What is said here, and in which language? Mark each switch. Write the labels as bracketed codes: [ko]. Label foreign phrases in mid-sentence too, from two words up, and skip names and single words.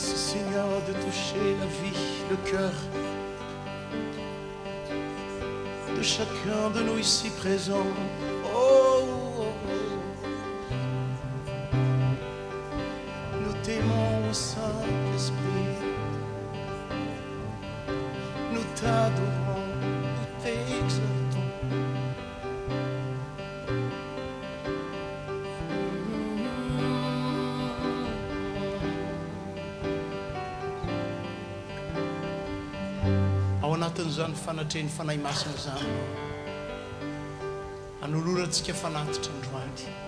[fr] Seigneur, de toucher la vie, le cœur de chacun de nous ici présents. Oh, oh, oh. Nous t'aimons, Saint-Esprit. Nous t'adorons, nous t'exaltons. [mg] Ao anatin'izany fanatrehany fanahy masina izany anolorantsika fanatitra androany.